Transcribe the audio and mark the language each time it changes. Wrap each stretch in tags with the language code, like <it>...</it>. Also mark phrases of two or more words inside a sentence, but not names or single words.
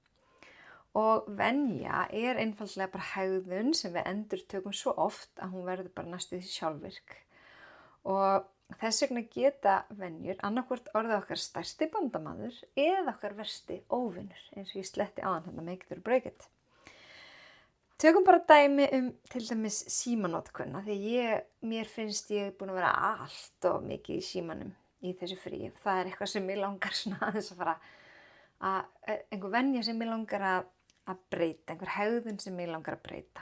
<is>Og venja einfaldlega bara hegðun sem við endurtökum svo oft að hún verður bara næstuð sjálfvirk. Og þess vegna geta venjur annarkvort orðið okkar stærsti bandamaður eða okkar versti óvinur, eins og ég sletti áðan hérna</is> <en>make it or break it.</en> <is>Tökum bara dæmi til dæmis símanotkun, því mér finnst ég búin að vera allt of mikið í símanum í þessu fríi. Það eitthvað sem mig langar svona aðeins að fara einhver venja sem mig langar að breyta, einhver hegðun sem mig langar að breyta.</is>